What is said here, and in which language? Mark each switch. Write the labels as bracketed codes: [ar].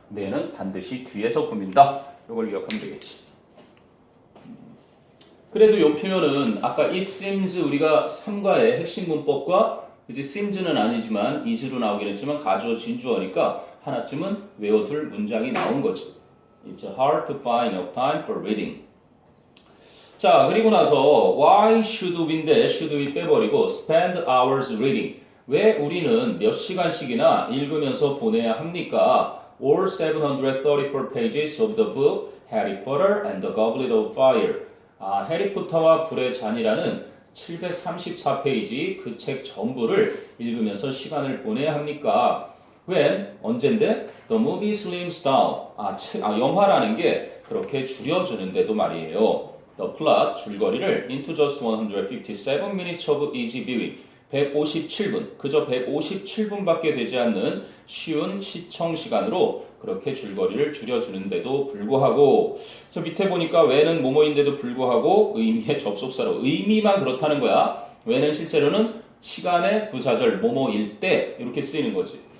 [ko] 근데 얘는 반드시 뒤에서 꾸민다. 이걸 기억하면 되겠지. 그래도 이 표현은 아까 [en] it seems [ko] 우리가 3과의 핵심 문법과 이제 seems는 아니지만 is로 나오긴 했지만 가주어 진주어니까 하나쯤은 외워둘 문장이 나온 거지. [en] It's hard to find enough time for reading. [ko] 자, 그리고 나서 [en] why should we인데 should we [ko] 빼버리고 [en] spend hours reading. [ko] 왜 우리는 몇 시간씩이나 읽으면서 보내야 합니까? [en] All 734 pages of the book Harry Potter and the Goblet of Fire. [ko] 해리포터와 불의 잔이라는 734페이지 그 책 전부를 읽으면서 시간을 보내야 합니까? [en] When? [ko] 언젠데? [en] The movie slims down. [ko] 영화라는 게 그렇게 줄여주는데도 말이에요. [en] The plot, [ko] 줄거리를 [en] into just 157 minutes of easy viewing. [ko] 157분, 그저 157분밖에 되지 않는 쉬운 시청 시간으로 그렇게 줄거리를 줄여주는데도 불구하고, 그래서 밑에 보니까 왜는 뭐뭐인데도 불구하고 의미의 접속사로 의미만 그렇다는 거야. 왜는 실제로는 시간의 부사절 뭐뭐일 때 이렇게 쓰이는 거지.